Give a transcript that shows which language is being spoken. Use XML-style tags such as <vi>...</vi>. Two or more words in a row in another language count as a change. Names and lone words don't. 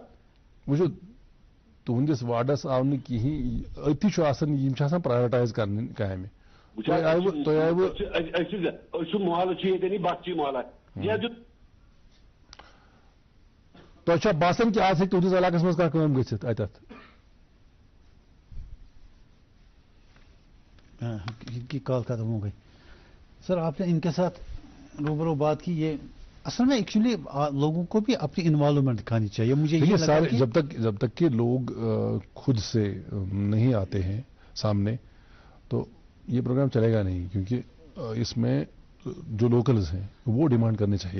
<ks>وٕچھِو تُہنٛدِس وارڈس آو نہٕ کِہیٖنۍ أتھی چھُ آسان یِم چھِ آسان پرایوٹایز کرنہِ کامہِ. محلہٕ چھُ ییٚتٮ۪ن بخشی محلہ. تۄہہِ چھا باسان کہِ آز ہیٚکہِ تُہنٛدِس علاقس منٛز کانٛہہ کٲم گٔژھِتھ اتٮ۪تھ؟</ks> <ur>کی کال ختم ہو گئی. سر آپ نے ان کے ساتھ روبرو بات کی. یہ اصل میں ایکچولی لوگوں کو بھی اپنی انوالومنٹ دکھانی چاہیے. مجھے یہ سارے جب تک کہ لوگ خود سے نہیں آتے ہیں سامنے تو یہ پروگرام چلے گا نہیں کیونکہ اس میں جو لوکلز ہیں وہ ڈیمانڈ کرنے چاہیے.</ur>